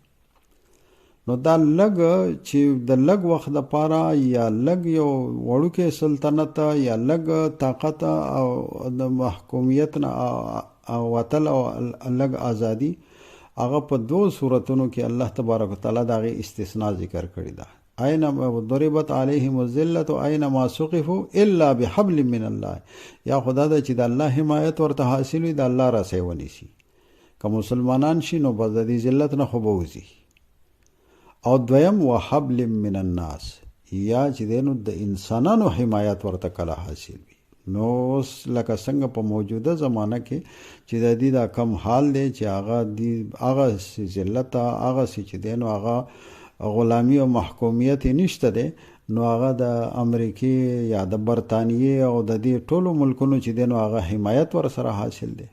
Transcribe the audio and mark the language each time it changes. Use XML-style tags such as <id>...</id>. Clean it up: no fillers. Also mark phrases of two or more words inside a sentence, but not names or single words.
<ps>نو دا لږ چې د لږ وخت دپاره یا لږ یو وړوکی سلطنت یا لږ طاقت او د محکومیت نه وتل او لږ ازادي هغه په دو صورتونو کې</ps> <ar>الله تبارک وتعالی</ar> <ps>د هغې استثناء ذکر کړې ده.</ps> <ar>اینما ضربت علیهم الذلة اینما ثقفوا الا بحبل من الله.</ar> <ps>یا خدا ده چې د الله حمایت ورته حاصل وي د الله رسۍ ونیسي. که مسلمانان شي نو بس د دې ذلت نه خو به وځي. او دویم</ps> <ar>وحبل من الناس،</ar> <ps>یا چې دی نو د انسانانو حمایت ورته کله حاصل وي. نو اوس لکه څنګه په موجوده زمانه کې چې د دې دا کم حال دی چې هغه ذلت هغه چې دی نو هغه غلامی او محکومیت نشته دی، نو هغه د امریکې یا د برطانیې او د دې ټولو ملکونو چې دی نو هغه حمایت ور سره حاصل دی.</ps>